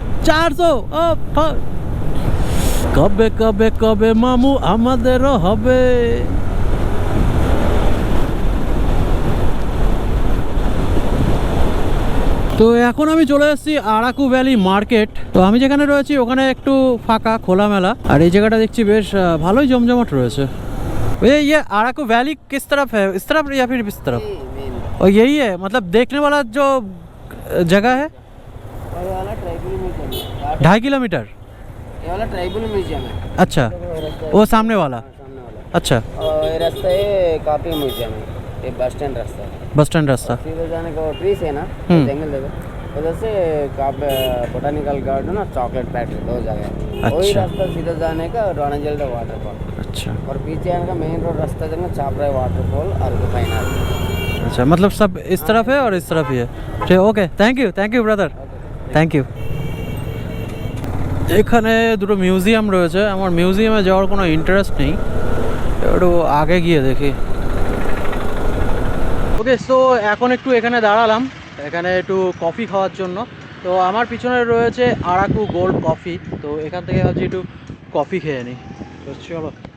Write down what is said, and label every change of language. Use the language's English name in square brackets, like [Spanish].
[Bangla] 400 কবে কবে কবে মামু আমাদেরও হবে। তো এখন আমি চলে এসেছি আরাকু ভ্যালি মার্কেট। তো আমি যেখানে রয়েছি ওখানে একটু ফাঁকা খোলামেলা, আর এই জায়গাটা দেখছি বেশ ভালোই জমজমাট রয়েছে। [Hindi] ये अराकू वैली किस तरफ है, इस तरफ या फिर इस तरफ? और यही है मतलब देखने वाला जो जगह है? ये वाला ट्राइबल म्यूजियम है। 2.5 किलोमीटर? ये वाला ट्राइबल म्यूजियम है। अच्छा, वो सामने वाला। सामने वाला। अच्छा, और ये रास्ता है काफी म्यूजियम है। ये बस स्टैंड रास्ता है। बस स्टैंड रास्ता। सीधे जाने का वो ट्रीज है ना, जंगल देखो उधर से बोटानिकल गार्डन और चॉकलेट फैक्ट्री, दो जगह है। वही अच्छा। रास्ता सीधा जाने का रोनाजल वाटरफॉल, अच्छा और पीछे आने का मेन रोड रास्ता जाने चापराय वाटरफॉल और फाइन आर्ट। अच्छा, मतलब सब इस तरफ है और इस तरफ ही है। ठीक, okay, thank you brother, thank you. [Bangla] এখানে দুটো মিউজিয়াম রয়েছে, আমার মিউজিয়ামে যাওয়ার কোনো ইন্টারেস্ট নেই, একটু আগে গিয়ে দেখি। ওকে, সো এখন একটু এখানে দাঁড়ালাম, এখানে একটু কফি খাওয়ার জন্য। তো আমার পিছনে রয়েছে আরাকু গোল্ড কফি, তো এখান থেকে ভাবছি একটু কফি খেয়ে নিই। তো চলো।